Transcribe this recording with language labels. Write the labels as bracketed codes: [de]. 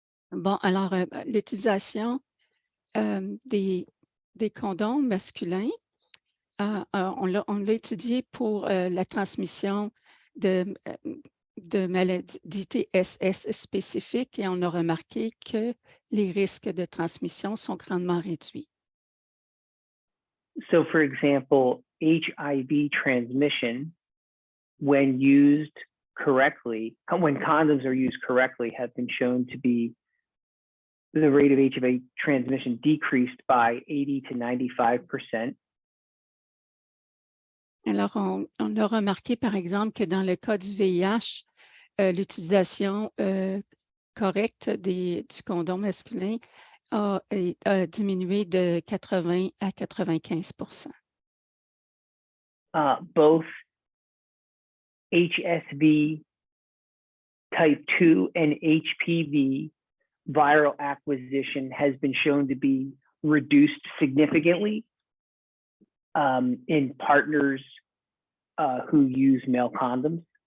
[fr] Bon, alors, l'utilisation des condoms masculins, on l'a étudié pour la transmission de maladies d'ITSS spécifiques et on a remarqué que les risques de transmission sont grandement réduits. [en] So, for example, HIV transmission, when used correctly, when condoms are used correctly, have been shown to be the rate of HIV transmission decreased by 80 to 95%. [fr] Alors, on a remarqué, par exemple, que dans le cas du VIH, l'utilisation correct du condom masculin a diminué de 80 à 95 [en] Both HSV type 2 and HPV viral acquisition has been shown to be reduced significantly in partners who use male condoms.